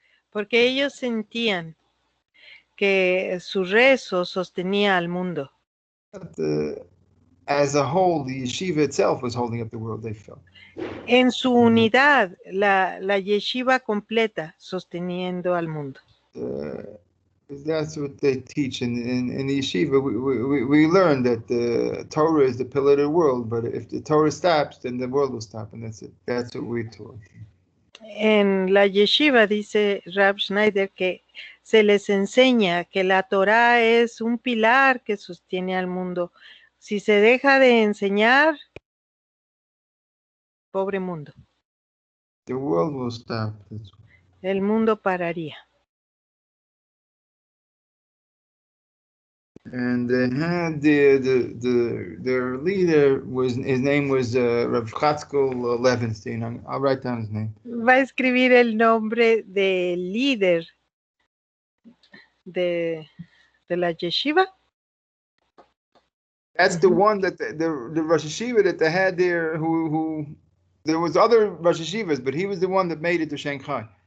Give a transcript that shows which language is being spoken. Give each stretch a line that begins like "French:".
Spanish: Porque ellos sentían que su rezo sostenía al mundo.
English: But, as a whole, the yeshiva itself was holding up the world, they felt.
Spanish: En su unidad, la yeshiva completa sosteniendo al mundo.
English: That's what they teach in the yeshiva. We learn that the Torah is the pillar of the world, but if the Torah stops, then the world will stop, and that's it. That's what we're taught.
Spanish: En la yeshiva dice Rav Schneider que se les enseña que la Torá es un pilar que sostiene al mundo. Si se deja de enseñar, pobre mundo,
English: The world will stop.
Spanish: el mundo pararía.
English: And they had their leader was, his name was Rav Chatzkel Levenstein. I'll write down his name.
Spanish: Va a escribir el nombre del líder de la yeshiva.
English: That's the one that the Rosh Hashiva that they had there, who there was other Rosh Hashivas, but he was the one that made it to Shanghai.